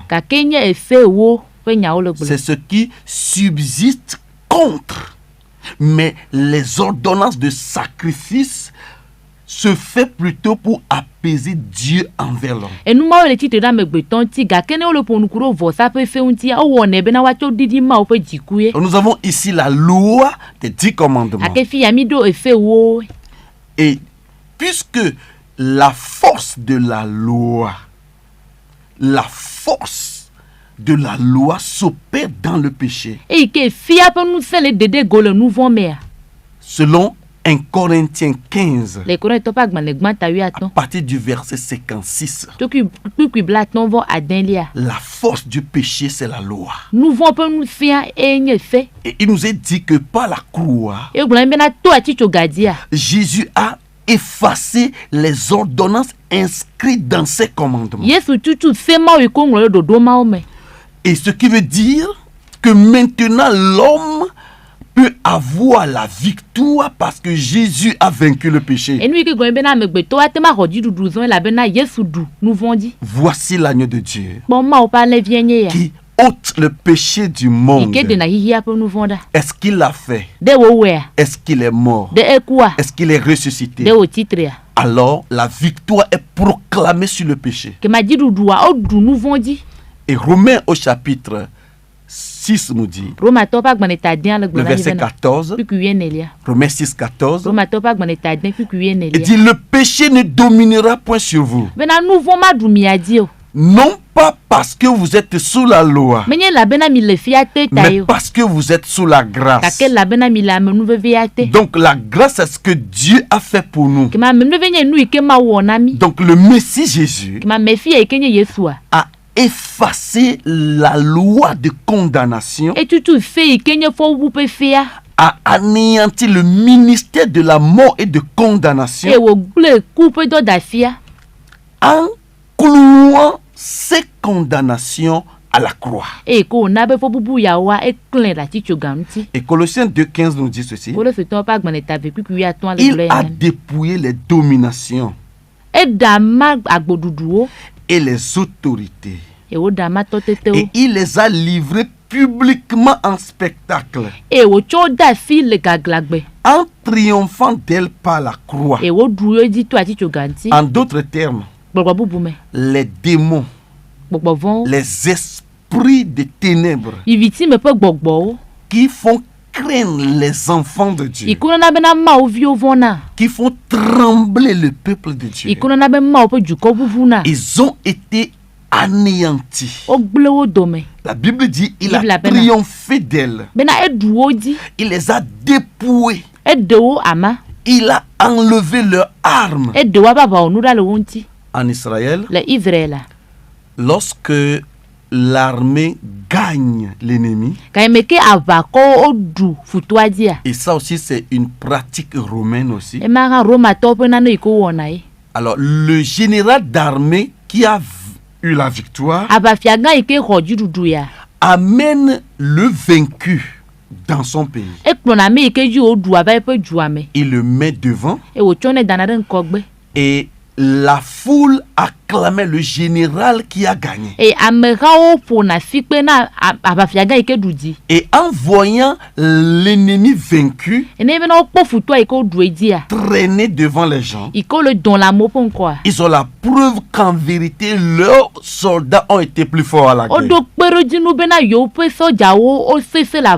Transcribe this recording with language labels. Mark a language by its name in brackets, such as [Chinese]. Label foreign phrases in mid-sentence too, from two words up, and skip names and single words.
[Ewe] Gake nye efe wo ƒe nyawo le [French] C'est [Ewe] gblɔ. [French] ce qui subsiste contre. Mais les ordonnances de sacrifice se fait plutôt pour apaiser Dieu envers l'homme. [Ewe] Enumawo le tsitre ɖe amegbetɔ ŋuti gake ne wo le ƒonuku ɖo vɔsa ƒe fe ŋutia wowɔnɛ bena woatsɔ ɖiɖi mawo ƒe dzikue. [French] Nous avons ici la loi des 10 commandements. [Ewe] Gake fi ya mi ɖo efe wo. [French] Et puisque la force de la loi s'opère dans le péché, [Ewe] Eyi ke fia ƒe ŋusẽ le dede go le nu vɔ mea. [French] selon 1 Corinthiens 15, [Ewe] Le Korintɔ ƒe agbalẽ gbãta [French] à 15. partir du verset 56, [Ewe] Tso kpikui bla 15 [French] la force du péché, c'est la loi. [Ewe] nu vɔ ƒe nufia eye nye fe. [French] Et il nous est dit que par la croix, [Ewe] Egblɔ nɛ bena to atitsoga dzia. [French] Jésus a effacé les ordonnances inscrites dans ses commandements. [Ewe] Yesu tutu fe mawo yi ke woŋlɔ ɖe ɖoɖo mawo me. [French] Et ce qui veut dire que maintenant l'homme peut avoir la victoire parce que Jésus a vaincu le péché. [Ewe] Enu yi ke gblɔ bena amegbetɔwo ate ma xɔ dziɖuɖu zɔe elabena Yesu ɖu nu vɔ̃dzi. [French] Voici l'agneau de Dieu [Ewe] Kpɔ mawo ƒe alẽvie nye ya. [French] qui ôte le péché du [Ewe] Yi [French] monde. [Ewe] ke ɖena xixia ƒe nu vɔ̃ ɖa. [French] Est-ce qu'il l'a fait? [Ewe] Ɖe wowɔea. [French] Est-ce qu'il est mort? [Ewe] Ɖe ekua. [French] Est-ce qu'il est ressuscité? [Ewe] Ɖe wotsitrea. [French] Alors la victoire est proclamée sur le péché. [Ewe] Kema dziɖuɖua woɖu nu vɔ̃dzi. [French] Et Romains au chapitre 6 nous dit, [Ewe] Romatɔwo ƒe agbalẽ ta dĩa le le gblɔ na mi [French] verset [Ewe] bena. [French] 14, [Ewe] Kpikui 14. [French] Romains 6, 14, [Ewe] Romatɔwo ƒe agbalẽ ta dĩa kpikui [French] il [Ewe] 14. [French] dit, le péché ne dominera point sur vous. [Ewe] Bena nu vɔ̃ ma ɖu mia dzi o. [French] Non pas parce que vous êtes sous la loi, [Ewe] Menye elabena mi le fia te ta [French] mais [Ewe] yo. [French] parce que vous êtes sous la grâce. [Ewe] Gake elabena mi le amenuvevea te. [French] Donc la grâce, c'est ce que Dieu a fait pour nous. [Ewe] Kema amenuve nye nu yi ke ma wɔ na mi. [French] Donc le Messie Jésus [Ewe] Kema mefia yi ke nye Yesua. [French] a effacé la loi de condamnation, [Ewe] Etutu fe yi ke nye fɔwu ƒe fea. [French] a anéanti le ministère de la mort et de [Ewe] Eye [French] condamnation [Ewe] wògblẽ ku ƒe dɔdafia. [French] en clouant ces condamnations à la croix. [Ewe] Eye ke wòna be fɔbubu yawoa eklẽ le atitsoga ŋuti. [French] Et Colossiens 2,15 nous dit ceci. [Ewe] Kolositɔwo ƒe agbalẽ ta ve kpikui 15 le [French] Il [Ewe] gblɔ [French] a [Ewe] ya. [French] dépouillé les dominations [Ewe] Eɖa ma agboɖuɖuwo. [French] et les autorités. [Ewe] Eye woɖa ma [French] Et [Ewe] tɔtetewo. [French] il les a livrés publiquement en spectacle, [Ewe] Eye wòtsɔ wo de asi le gaglagbe. [French] en triomphant d'elle par la croix. [Ewe] Eye woɖu wo dzi to atitsoga ŋuti. [French] En d'autres termes, [Ewe] Gbɔgbɔ bubu me. [French] les démons, [Ewe] Gbɔgbɔ vɔ̃wo. [French] les esprits de ténèbres [Ewe] Viviti me ƒe gbɔgbɔwo. [French] qui font craindre les enfants de Dieu, [Ewe] Yi ke nɔna bena Mawu viwo vɔ̃na. [French] qui font trembler le peuple de Dieu, [Ewe] Yi ke nɔna be Mawu ƒe dukɔ vuvuna. [French] ils ont été anéantis. [Ewe] Wogblẽ wo dome. [French] La Bible dit il [Ewe] Bible [French] a appelle ça. triomphé d'elle. [Ewe] Bena eɖu wo dzi. [French] Il les a dépouillés. [Ewe] Eɖe wo ama. [French] Il a enlevé leurs armes. [Ewe] Eɖe wo ƒe aʋawɔnu ɖa le wo ŋuti. [French] En Israël, [Ewe] Le Israel. [French] lorsque l'armée gagne l'ennemi, [Ewe] Gayeme ke aʋakɔwo woɖu futoa dzia. [French] et ça aussi c'est une pratique romaine aussi. [Ewe] Ema hã Romatɔwo ƒe nane yi ke wowɔna ye. [French] Alors le général d'armée qui a eu la victoire [Ewe] Aʋafia gã yi ke xɔ dziɖuɖu ya. [French] amène le vaincu dans son pays. [Ewe] Ekplɔna ame yi ke dzi woɖu ava eƒe dua me. [French] Il le met devant [Ewe] Eye wòtsɔnɛ dana ɖe ŋgɔgbe. [French] et la foule acclamait le général qui a gagné. [Ewe] eye amehawo ƒona fi kpe na aʋafia gã yi ke ɖu dzi. [French] Et en voyant l'ennemi vaincu [Ewe] ene bena wokpɔ futɔa yi ke woɖu edzia [French] traîner devant les gens, [Ewe] yi ke wole dɔn le amewo ƒe ŋkɔa [French] ils ont la preuve qu'en vérité, leurs soldats ont été plus forts à la guerre. [Ewe] woɖo kpeɖodzinu bena yewo ƒe sɔdzawo wosese le